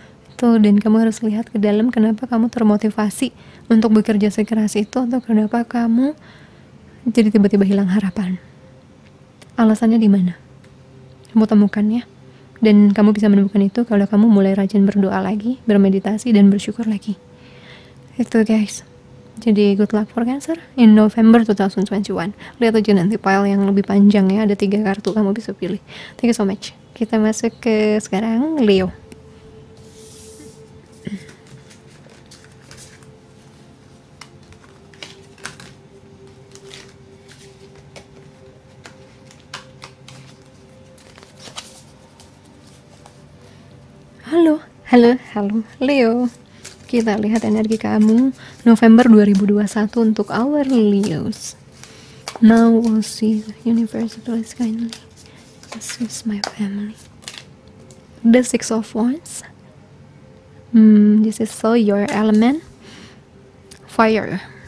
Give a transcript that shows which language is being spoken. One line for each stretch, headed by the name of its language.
Indonesian: Itu, dan kamu harus lihat ke dalam kenapa kamu termotivasi untuk bekerja sekeras itu, atau kenapa kamu jadi tiba-tiba hilang harapan. Alasannya di mana? Kamu temukan ya. Dan kamu bisa menemukan itu kalau kamu mulai rajin berdoa lagi, bermeditasi, dan bersyukur lagi. Itu guys.
English: Jadi good luck for Cancer in November 2021.
Indonesian: Lihat aja nanti file yang lebih panjang ya, ada 3 kartu kamu bisa pilih.
English: Thank you so much.
Indonesian: Kita masuk ke sekarang Leo. Halo Leo. Kita lihat energi kamu November 2021 untuk
English: our Leos. Now we'll see the universe please kindly assist my family. The 6 of Wands. This is so your element, fire.